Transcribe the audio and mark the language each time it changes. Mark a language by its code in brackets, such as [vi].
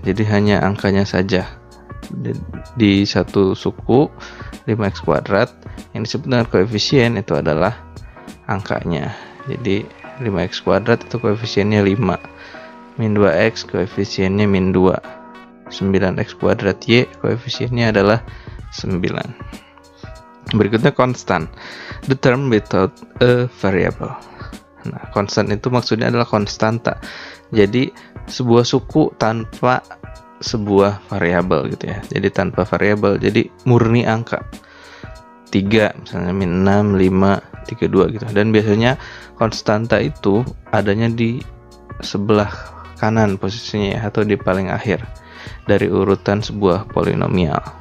[id] Jadi hanya angkanya saja. Di satu suku 5x kuadrat yang disebut dengan koefisien itu adalah angkanya. Jadi 5x kuadrat itu koefisiennya 5. Min 2x koefisiennya min 2. 9x kuadrat y koefisiennya adalah 9. Berikutnya konstan. [en] The term without a variable. [id] Nah, konstan itu maksudnya adalah konstanta. Jadi sebuah suku tanpa sebuah variabel gitu ya. Jadi tanpa variabel, jadi murni angka. 3 misalnya min 6, 5, 32 gitu. Dan biasanya konstanta itu adanya di sebelah kanan posisinya ya, atau di paling akhir dari urutan sebuah polinomial.